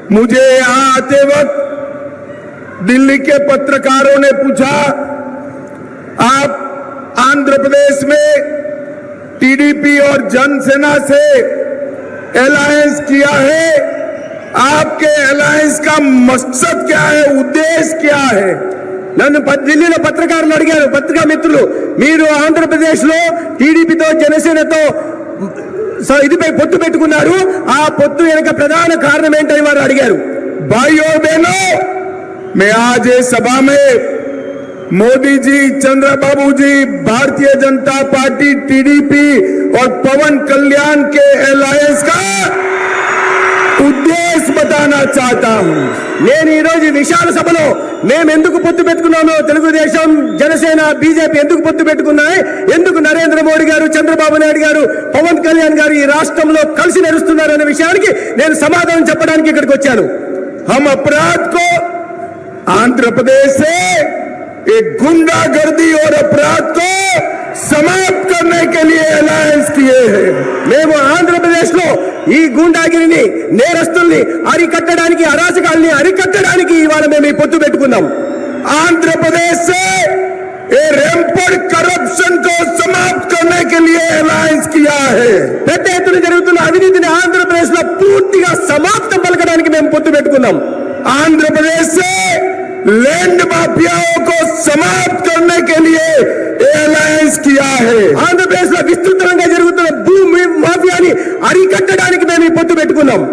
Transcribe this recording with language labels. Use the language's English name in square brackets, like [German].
[Hindi] मुझे यहां आते वक्त दिल्ली के पत्रकारों ने पूछा, आप आंध्र प्रदेश में टीडीपी और जनसेना से अलायंस किया है, आपके अलायंस का मकसद क्या है, उद्देश्य क्या है? [Telugu] నన్ను ఢిల్లీలో పత్రికారులు అడిగారు, పత్రికా మిత్రులు, మీరు ఆంధ్రప్రదేశ్లో టీడీపీతో జనసేనతో ఇదిపై పొత్తు పెట్టుకున్నారు, ఆ పొత్తు వెనుక ప్రధాన కారణం ఏంటని వారు అడిగారు. [Hindi] भाइयों बहनों, मैं आज ये सभा में मोदी जी, चंद्रबाबू जी, भारतीय जनता पार्टी, टीडीपी और पवन कल्याण के अलायंस का ఉద్దేశం बताना चाहता हूं. [Telugu] నేను ఈ రోజు విశాల సభలో మేము ఎందుకు పొత్తు పెట్టుకున్నామో, తెలుగుదేశం, జనసేన, బీజేపీ ఎందుకు పొత్తు పెట్టుకున్నాయి, ఎందుకు నరేంద్ర మోడీ గారు, చంద్రబాబు నాయుడు గారు, పవన్ కళ్యాణ్ గారు ఈ రాష్ట్రంలో కలిసి నడుస్తున్నారు అనే విషయానికి నేను సమాధానం చెప్పడానికి ఇక్కడికి వచ్చాను. [Hindi] हम अपराध को आंध्र प्रदेश से एक गुंडागर्दी और अपराध को समाप्त करने के लिए अलायंस किए हैं. [Telugu] మేము ఆంధ్రప్రదేశ్లో ఈ గుండాగిరిని, నేరస్తుల్ని అరికట్టడానికి, అరాచకాల్ని అరికట్టడానికి ఇవాళ మేము ఈ పొత్తు పెట్టుకున్నాం. [Hindi] ఆంధ్రప్రదేశ్ से रैंपेंट करप्शन को समाप्त करने के लिए अलायंस किया है. [Telugu] పెద్ద ఎత్తున జరుగుతున్న అవినీతిని ఆంధ్రప్రదేశ్లో పూర్తిగా సమాప్తం పలకడానికి మేము పొత్తు పెట్టుకున్నాం. [Hindi] ఆంధ్రప్రదేశ్ से लैंड माफियाओं को समाप्त करने के लिए अलायंस किया है. [Telugu] ఆంధ్రప్రదేశ్లో విస్తృతంగా జరుగుతున్న భూమి మాఫియాని అరికట్టడానికి మేము ఈ పొత్తు పెట్టుకున్నాం.